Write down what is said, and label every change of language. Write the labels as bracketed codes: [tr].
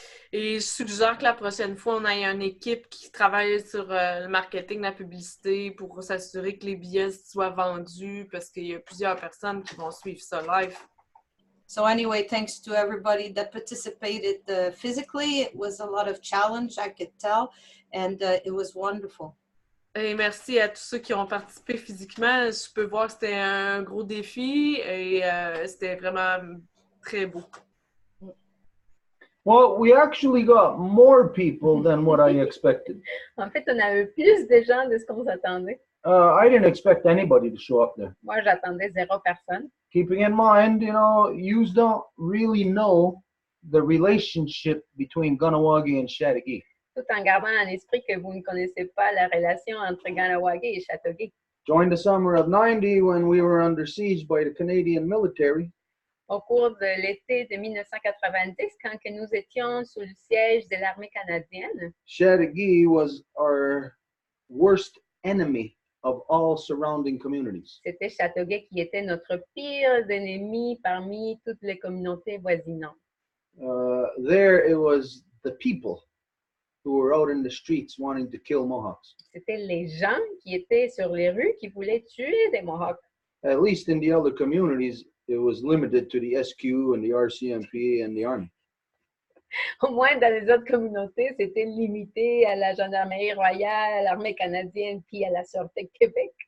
[fr] Et je suggère que la prochaine fois, on ait une équipe qui travaille sur le marketing, la publicité pour s'assurer que les billets soient vendus parce qu'il y a plusieurs personnes qui vont suivre ça live. [en] So anyway, thanks to everybody that participated physically. It was a lot of challenge, I could tell, and it was wonderful. [fr] Et merci à tous ceux qui ont participé physiquement. Je peux voir que c'était un gros défi et c'était vraiment très beau. [en] Well, we actually got more people than what I expected. [fr] En fait, on a eu plus de gens de ce qu'on s'attendait. [en] I didn't expect anybody to show up there. [fr] Moi, j'attendais 0 personne. [en] Keeping in mind, you know, you don't really know the relationship between Ganawagi and Chattagee. [fr] Tout en gardant en esprit que vous ne connaissez pas la relation entre Ganawagi et Chateauguay. [en] During the summer of '90, when we were under siege by the Canadian military, [fr] Au cours de l'été de 1990, quand que nous étions sous le siège de l'armée canadienne, [en] Chattagee was our worst enemy of all surrounding communities. [fr] c'était Chateauguay qui était notre pire ennemi parmi toutes les communautés voisinantes. [en] There it was the people who were out in the streets wanting to kill Mohawks. [fr] C'était les gens qui étaient sur les rues qui voulaient tuer des Mohawks. [en] At least in the other communities, it was limited to the SQ and the RCMP and the Army. [fr] Au moins, dans les autres communautés, c'était limité à la Gendarmerie royale, à l'Armée canadienne, puis à la Sûreté de Québec.